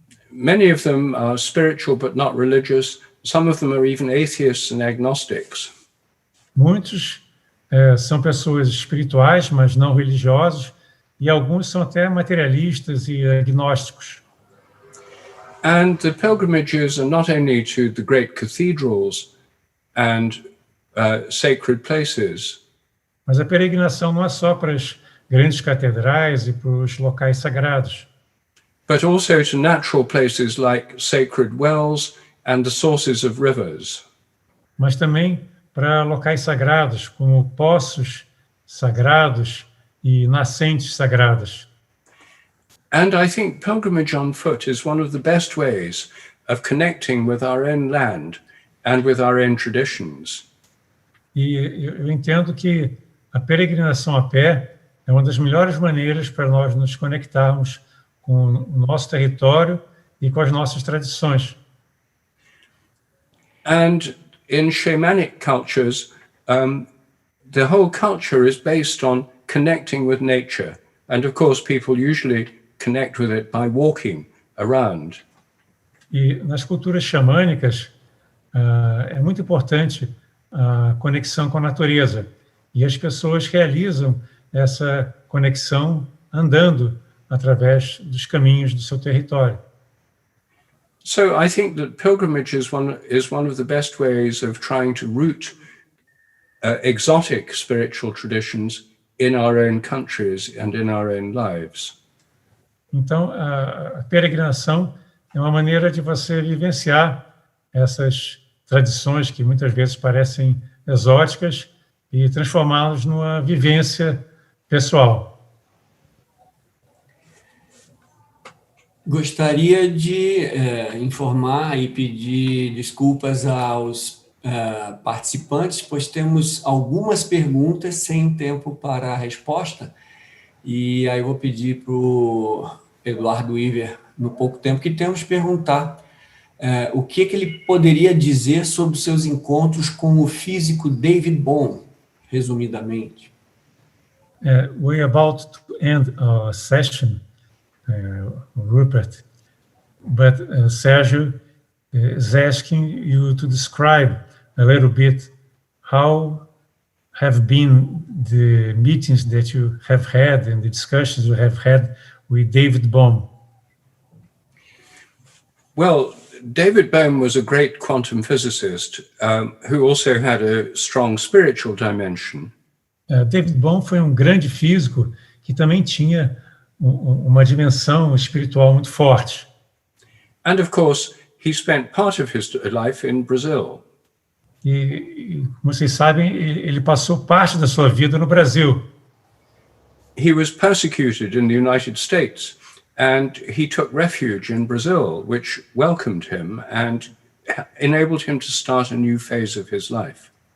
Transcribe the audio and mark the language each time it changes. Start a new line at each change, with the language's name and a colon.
English: Many of them are spiritual but not religious. Some of them are even atheists and agnostics.
Portuguese: Muitos são pessoas espirituais, mas não religiosos, e alguns são até materialistas e agnósticos.
English: And the pilgrimages are not only to the great cathedrals and sacred places,
Portuguese: Mas a peregrinação não é só para as grandes catedrais e para os locais sagrados,
English: but also to natural places like sacred wells and the sources of rivers.
Portuguese: mas também para locais sagrados, como poços sagrados e nascentes sagradas.
English: And I think pilgrimage on foot is one of the best ways of connecting with our own land and with our own traditions.
Portuguese: E eu entendo que a peregrinação a pé é uma das melhores maneiras para nós nos conectarmos com o nosso território e com as nossas tradições.
English: And in shamanic cultures, the whole culture is based on connecting with nature. And of course, people usually connect with it by walking around.
Portuguese: E nas culturas xamânicas é muito importante a conexão com a natureza. E as pessoas realizam essa conexão andando através dos caminhos do seu território.
English: So I think that pilgrimage is one of the best ways of trying to root exotic spiritual traditions in our own countries and in our own lives.
Portuguese: Então, a peregrinação é uma maneira de você vivenciar essas tradições que muitas vezes parecem exóticas e transformá-las numa vivência pessoal. Gostaria de informar e pedir desculpas aos participantes, pois temos algumas perguntas sem tempo para a resposta. E aí eu vou pedir para o Eduardo Iver, no pouco tempo que temos, perguntar o que ele poderia dizer sobre seus encontros com o físico David Bohm, resumidamente.
English: We're about to end our session, Rupert, but Sergio is asking you to describe a little bit how have been the meetings that you have had and the discussions you have had with David Bohm. Well, David Bohm was a great quantum physicist who also had a strong spiritual dimension.
Portuguese: David Bohm foi um grande físico que também tinha uma dimensão espiritual muito forte.
English: And of course, he spent part of his life in Brazil.
Portuguese: E como vocês sabem, ele passou parte da sua vida no Brasil.
English: He was persecuted in the United States, and he took refuge in Brazil, which welcomed him and enabled him to start a new phase of his life.